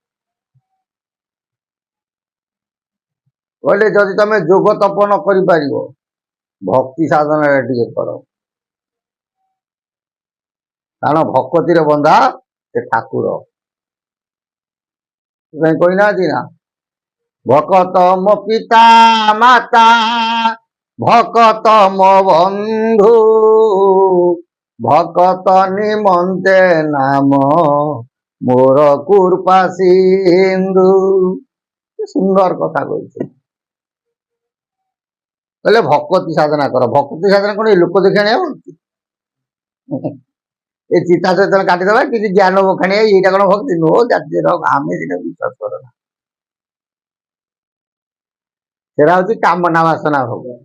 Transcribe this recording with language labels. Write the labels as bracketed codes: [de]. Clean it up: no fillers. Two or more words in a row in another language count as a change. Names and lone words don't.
[or] କହିଲେ ଯଦି ତମେ ଯୋଗ ତପ ନ କରିପାରିବ, ଭକ୍ତି ସାଧନାରେ ଟିକେ କର, କାରଣ ଭକତିରେ ବନ୍ଧା ସେ ଠାକୁର। ସେଥିପାଇଁ କହିନାହାନ୍ତି ନା, ଭକତ ମୋ ପିତା ମାତା ଭକତ ମୋ ବନ୍ଧୁ ଭକତ ନିମନ୍ତେ ନାମ ମୋର କୃପା ସିନ୍ଧୁ। ସୁନ୍ଦର କଥା କଇଛେ। କହିଲେ ଭକତି ସାଧନା କର। ଭକତି ସାଧନା କଣ ଏଇ ଲୋକ ଦେଖାଣିଆ ହଉଛି? ଏ ଚିତା ଯେତେବେଳେ କାଟିଦେବା କିଛି ଜ୍ଞାନ ବଖାଣିଆ ଏଇଟା କଣ ଭକ୍ତି ନୁହଁ? ଜାତିର ଆମେ ସେଟା ବିଶ୍ୱାସ କର ନା। ସେଟା ହଉଛି କାମନା ବାସନା ଭୋଗ।